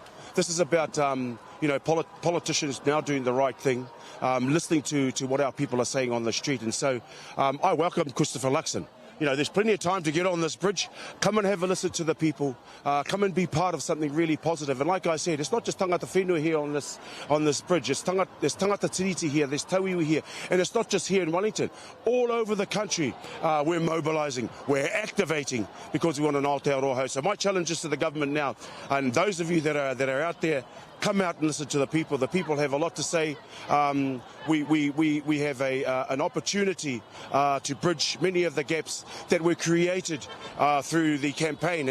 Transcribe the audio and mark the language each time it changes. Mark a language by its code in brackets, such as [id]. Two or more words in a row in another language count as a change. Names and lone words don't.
[en] This is about, politicians now doing the right thing, listening to what our people are saying on the street. And so I welcome Christopher Luxon. You know, there's plenty of time to get on this bridge. Come and have a listen to the people. Come and be part of something really positive. And like I said, it's not just [mi] tangata whenua [en] here on this bridge. There's [mi] tangata tiriti [en] here, there's tauiwi here. And it's not just here in Wellington. All over the country, we're mobilising, we're activating because we want an Aotearoa hau. So my challenge is to the government now, and those of you that are out there come out and listen to the people. The people have a lot to say. We have an opportunity to bridge many of the gaps that were created through the campaign.